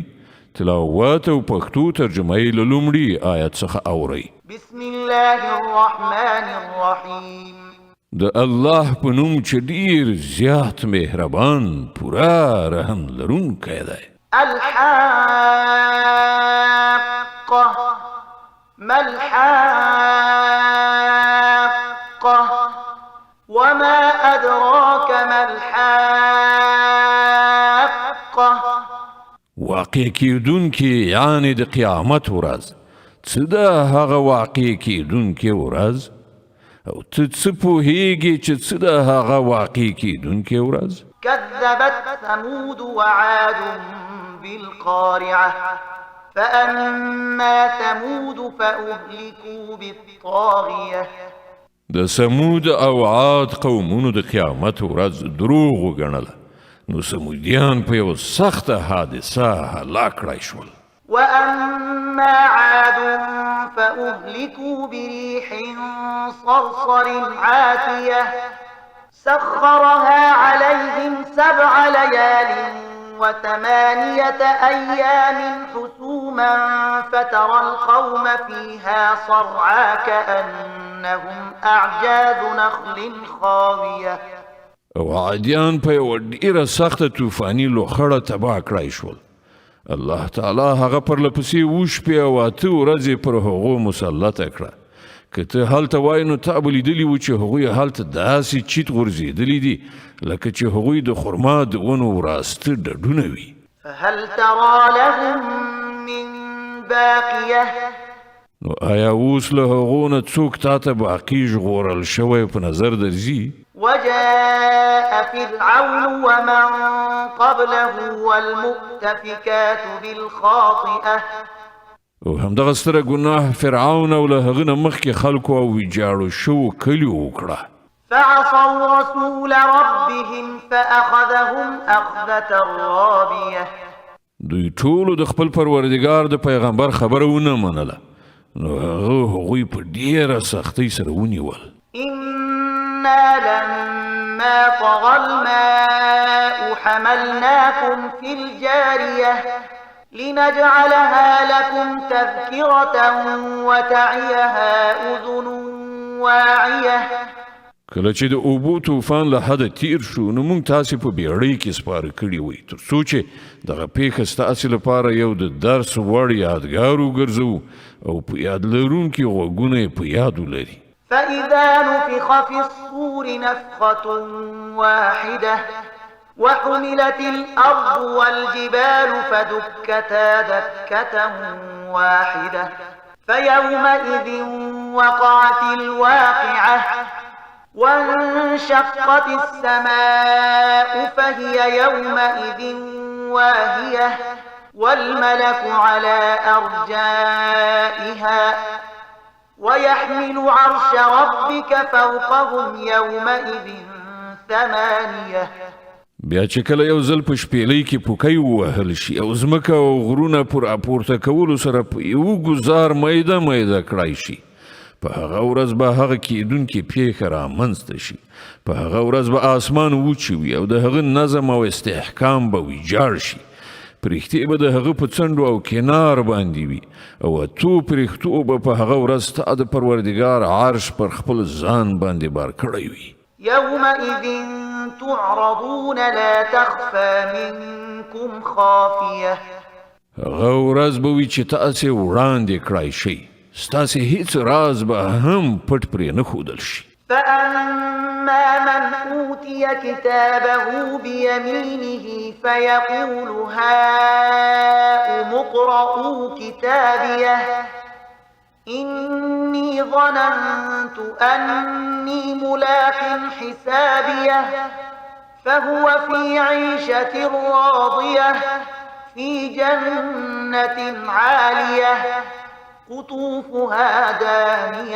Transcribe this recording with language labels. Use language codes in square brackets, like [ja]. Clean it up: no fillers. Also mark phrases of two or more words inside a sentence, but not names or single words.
[ps] تلاوت او پښتو ترجمه یې له لومړي آیت څخه اورئ. [ar] بسم الله الرحمن الرحیم. [ps] د الله په نوم چې ډیر زیات مهربان پورا رحم لرونکی دی. [ar] الحاقه ما الحاقه وما أدراك ما الحاقه. [ps] واقع کیدونکې یعنی د قیامت ورځ. څه ده هغه واقع کیدونکې ورځ؟ او ته څه پوهیږې چې څه ده هغه واقع کیدونکې ورځ؟ [ar] كذبت ثمود وعاد بالقارعة فأما ثمود فأهلكوا بالطاغية. [ps] د سمود او عاد قومونو د قیامت ورځ دروغ وګڼله، نو سمودیان په یو سخته حادثه هلاک کړای شول. [ar] وأما عاد فأهلكوا بريح صرصر عاتية سخرها عليهم 7 ليال و8 أيام حسوما فترى القوم فيها صرعا كأنهم أعجاز نخل خاوية. [ps] او عادیان په یو ډیره سخته طوفاني لوخړه تباه کړای شول. الله تعالی هغه پرلپسې وشپې او 8 ورځې پر هغو مسلطه کړه. که ته هلته وای نو تا به لیدلي و چې هغوی هلته داسې چیت غورځېدلي دي لکه چې هغوی د خرما د ونو وراسته ډډونه وي. [ar] فهل ترى لهم من باقية. [ps] نو آیا اوس له هغو نه څوک تا ته باقي ژغورل شوی په نظر درځي؟ [ar] وجاء فرعون ومن قبله والمؤتفكات بالخاطئة. [ps] او همدغه ستره ګناه فرعون او له هغه نه مخکې خلکو او ویجاړو شوو کلیو وکړه. [ar] فعصوا رسول ربهم فأخذهم أخذة رابية. [ps] دوی ټولو د خپل پروردګار د پیغمبر خبره ونه منله، نو هغوی په ډیره سختۍ سره ونیول. [ar] إنا لما طغى الماء حملناكم في الجارية لنجعلها لكم تذكرة وتعيها أذن واعية. [ps] کله چې د اوبو طوفان له حده تیر شو نو موږ تاسې په بیړۍ کې سپاره کړي وئ تر څو چې دغه پیښه ستاسې لپاره یو د درس وړ یادګار وګرځو او په یاد لرونکي غوږونه یې په یاد ولري. [ar] فإذا نفخ في الصور نفخة واحدة وحملت الأرض والجبال فدكتا دكة واحدة فيومئذ وقعت الواقعة وانشقت السماء فهي يومئذ واهية والملك على أرجائها ويحمل عرش ربك فوقهم يومئذ 8. [ps] بیا چې کله یو ځل په شپېلۍ کې پوکی ووهل شي او ځمکه او غرونه پر راپورته کولو سره په یو ګزار میده میده کړای شي، په هغه ورځ به هغه کیدونکې پیښه رامنځته شي. په هغه ورځ به آسمان وچې وي او د هغه نظم او استحکام به ویجاړ شي. پرښتې به د هغه په څنډو او کنار باندې وي او 8 پرښتو به په هغه ورځ ستا د پروردګار عرش پر خپل ځان باندې بار کړی وي. [ar] يومئذ تعرضون لا تخفى منكم خافية. [ps] هغه ورځ به وي چې تاسې وړاندې کړای شئ، ستاسې هیڅ راز به هم پټ پرې نه ښودل شي. [ar] فأما من أوتي كتابه بيمينه فيقول هاؤم اقرءوا كتابيه إني ظننت أني ملاق حسابيه فهو في عيشة راضية في جنة عالية قطوفها دانية.